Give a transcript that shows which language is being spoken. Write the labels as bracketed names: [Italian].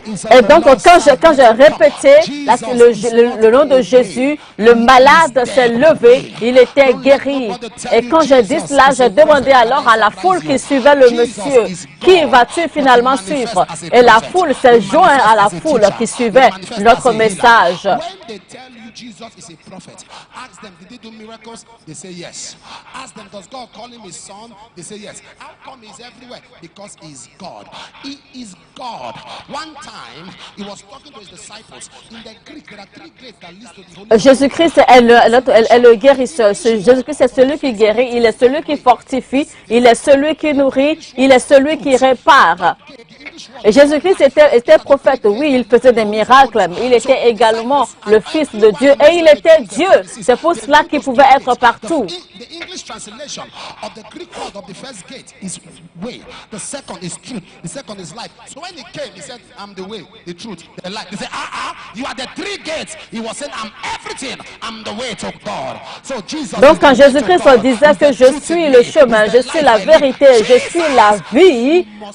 [French] Et donc, quand j'ai répété le nom de Jésus, le malade s'est levé, il était guéri. Et quand j'ai dit cela, j'ai demandé alors à la foule qui suivait le monsieur, qui vas-tu finalement suivre? Et la foule s'est jointe à la foule qui suivait notre message. [English] Jesus is a prophet. Ask them, did they do miracles? They say yes. Ask them, does God call him his son? They say yes. How come he's everywhere? Because he's God. He is God. One time, he was talking to his disciples. In the Greek, there are three grades that lead to the Holy [French] Jésus-Christ est le guérisseur. Jésus-Christ est celui qui guérit, il est celui qui fortifie, il est celui qui nourrit, il est celui qui répare. Et Jésus-Christ était prophète, oui, il faisait des miracles, mais il était également le Fils de Dieu et il était Dieu. C'est pour cela qu'il pouvait être partout. [English] The English translation of the Greek word of the first gate is way. The second is truth. The second is life. So when he came, he said, I'm the way, the truth, the life. They said, you are the three gates. He was saying, I'm everything. I'm the way to God. So Jesus. [French] Donc quand Jésus-Christ disait que je suis le chemin, je suis la vérité, je suis la vie.